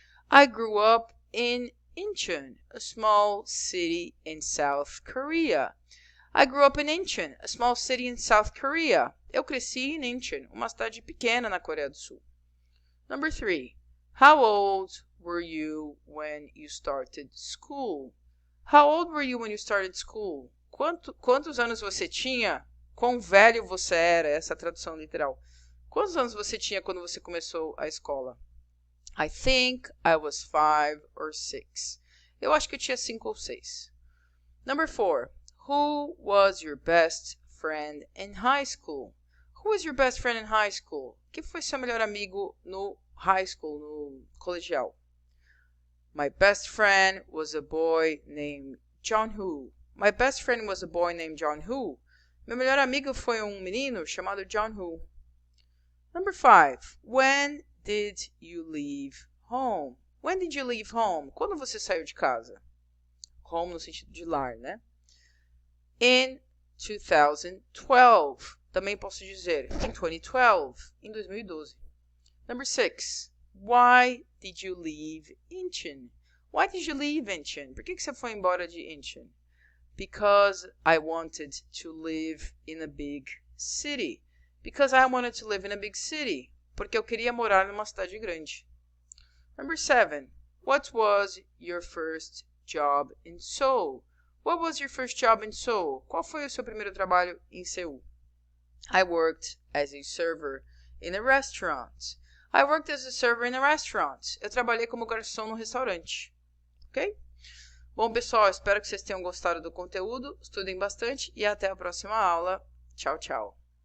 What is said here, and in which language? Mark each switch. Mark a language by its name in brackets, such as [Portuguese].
[English] I grew up in Incheon, a small city in South Korea. I grew up in Incheon, a small city in South Korea. [Portuguese] Eu cresci em Incheon, uma cidade pequena na Coreia do Sul. [English] Number 3. How old were you when you started school? How old were you when you started school? [Portuguese] Quantos anos você tinha? Quão velho você era? Essa é a tradução literal. Quantos anos você tinha quando você começou a escola? [English] I think I was 5 or 6. [Portuguese] Eu acho que eu tinha 5 ou 6. [English] Number 4. Who was your best friend in high school? Who was your best friend in high school? [Portuguese] Quem foi seu melhor amigo no [English] high school, [Portuguese] no colegial? [English] My best friend was a boy named John Who. My best friend was a boy named John Who. [Portuguese] Meu melhor amigo foi menino chamado John Who. [English] Number 5. When did you leave home? When did you leave home? [Portuguese] Quando você saiu de casa? Home no sentido de lar, né? [English] In 2012. [Portuguese] Também posso dizer [English] in 2012. [Portuguese] Em 2012. [English] Number 6. Why did you leave Incheon? Why did you leave Incheon? [Portuguese] Por que você foi embora de Incheon? [English] Because I wanted to live in a big city. Because I wanted to live in a big city. [Portuguese] Porque eu queria morar numa cidade grande. [English] Number 7. What was your first job in Seoul? What was your first job in Seoul? [Portuguese] Qual foi o seu primeiro trabalho em Seul? [English] I worked as a server in a restaurant. I worked as a server in a restaurant. [Portuguese] Eu trabalhei como garçom no restaurante. Ok? Bom, pessoal, espero que vocês tenham gostado do conteúdo. Estudem bastante e até a próxima aula. Tchau, tchau.